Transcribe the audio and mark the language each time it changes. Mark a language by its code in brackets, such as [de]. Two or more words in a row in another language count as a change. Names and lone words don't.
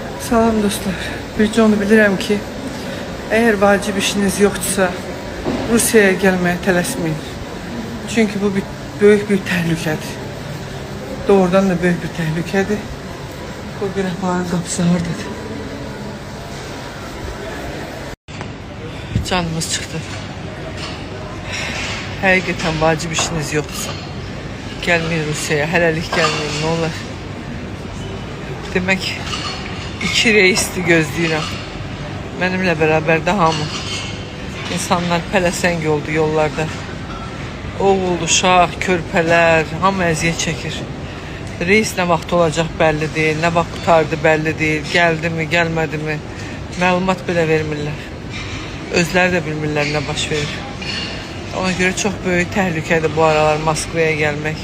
[az] Salam dostlar. Bircə onu bilirəm ki, [tr] eğer [az] vacib işiniz [tr] yoksa Rusya'ya gelmeye tələsməyin. [az] Çünkü bu büyük bir təhlükədir. Doğrudan da büyük bir təhlükədir. Bu günahların qapısı hardadır. [tr] Canımız çıktı. [az] Həqiqətən vacib işiniz [tr] yoksa gelmeyin [az] Rusya'ya. Hələlik [tr] gelmeyin, ne olur. [az] Demək 2 reisli gözləyirəm. [tr] Benimle beraber de hamı. [az] İnsanlar pələsəng oldu yollarda. Oğul, uşaq, körpələr, hamı əziyyət çəkir. Reis nə vaxt olacaq bəlli deyil, nə vaxt qutardı bəlli deyil, gəldi mi, gəlmədi mi, məlumat belə vermirlər. Özləri də bilmirlər nə baş verir. Ona görə çox böyük təhlükədir bu aralar Moskvaya gəlmək.